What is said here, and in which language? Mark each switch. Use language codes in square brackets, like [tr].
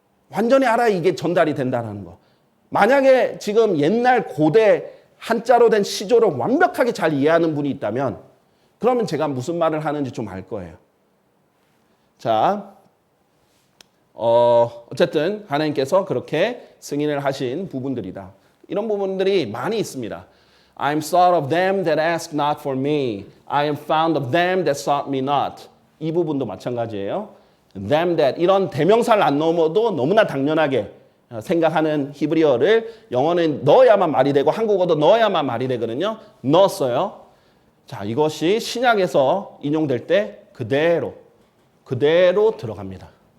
[ko] 완전히 알아야 이게 전달이 된다는 거. 만약에 지금 옛날 고대 한자로 된 시조를 완벽하게 잘 이해하는 분이 있다면 그러면 제가 무슨 말을 하는지 좀 알 거예요. 자, 어쨌든 하나님께서 그렇게 승인을 하신 부분들이다. 이런 부분들이 많이 있습니다. [en] I am sought of them that ask not for me. I am found of them that sought me not. [ko] 이 부분도 마찬가지예요. them that 이런 대명사를 안 넣어도 너무나 당연하게 생각하는 히브리어를 영어는 넣어야만 말이 되고 한국어도 넣어야만 말이 되거든요. 넣었어요. 자, 이것이 신약에서 인용될 때 그대로 들어갑니다.